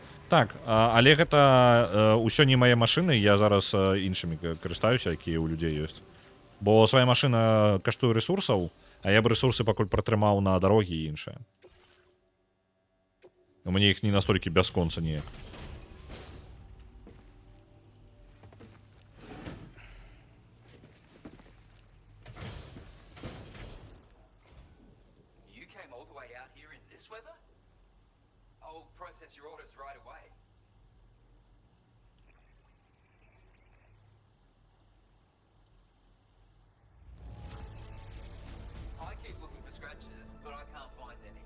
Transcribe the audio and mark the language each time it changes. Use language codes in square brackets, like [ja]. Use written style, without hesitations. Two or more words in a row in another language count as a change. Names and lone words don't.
[be] Так, але гэта ўсё не мае машыны, я зараз іншымі карыстаюся, якія ў людзей ёсць. Бо свая машына каштуе рэсурсаў, а я б рэсурсы пакуль пратрымаў на дарогі і іншае. У мяне іх не настолькі бясконца неяк. [en] You came all the way out here in this weather? I'll process your orders right away. I keep looking for scratches, but I can't find any.